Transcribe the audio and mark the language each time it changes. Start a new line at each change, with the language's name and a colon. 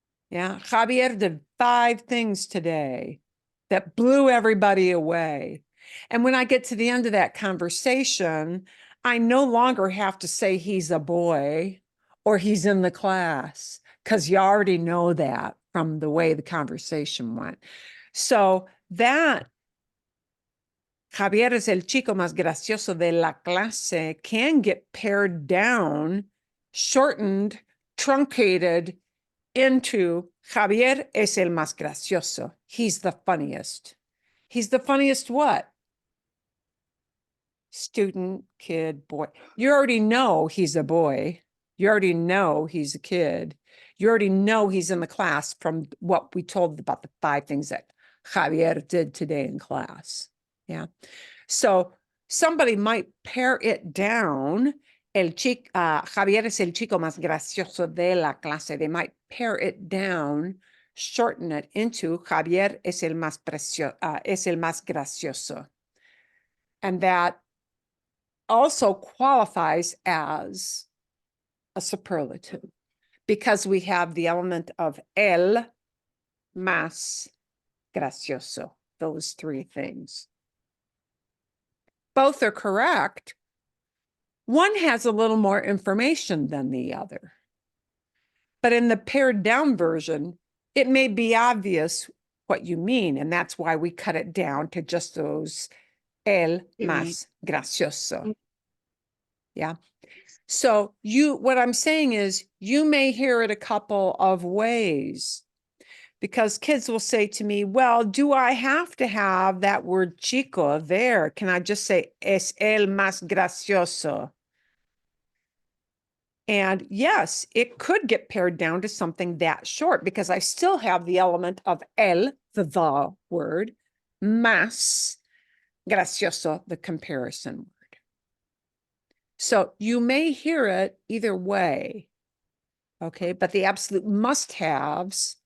English: Yeah, Javier did 5 things today that blew everybody away. And when I get to the end of that conversation, I no longer have to say he's a boy or he's in the class, because you already know that from the way the conversation went. So that
Spanish: Javier es el chico más gracioso de la clase
English: can get pared down, shortened, truncated into
Spanish: Javier es el más gracioso.
English: He's the funniest. He's the funniest what? Student, kid, boy. You already know he's a boy. You already know he's a kid. You already know he's in the class from what we told about the 5 things that Javier did today in class. Yeah. So somebody might pare it down.
Spanish: Javier es el chico más gracioso de la clase.
English: They might pare it down, shorten it into
Spanish: Javier es el más gracioso.
English: And that also qualifies as a superlative because we have the element of
Spanish: el más gracioso,
English: those 3 things. Both are correct. One has a little more information than the other. But in the pared down version, it may be obvious what you mean, and that's why we cut it down to just those
Spanish: el más gracioso.
English: Yeah. So what I'm saying is you may hear it a couple of ways, because kids will say to me, well, do I have to have that word chico there? Can I just say
Spanish: es el más gracioso?
English: And yes, it could get pared down to something that short because I still have the element of el, the word,
Spanish: más gracioso,
English: the comparison word. So you may hear it either way, okay? But the absolute must-haves